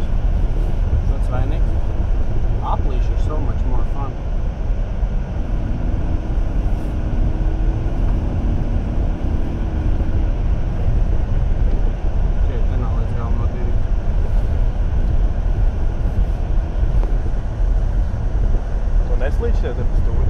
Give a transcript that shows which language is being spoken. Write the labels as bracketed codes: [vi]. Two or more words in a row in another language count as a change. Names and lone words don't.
[lv] Tāds vainīgs. Aplīši ir [en] so much more fun. [lv] Šeit te nav līdz galam notīrīts. To neslīdz šeit ar stūri?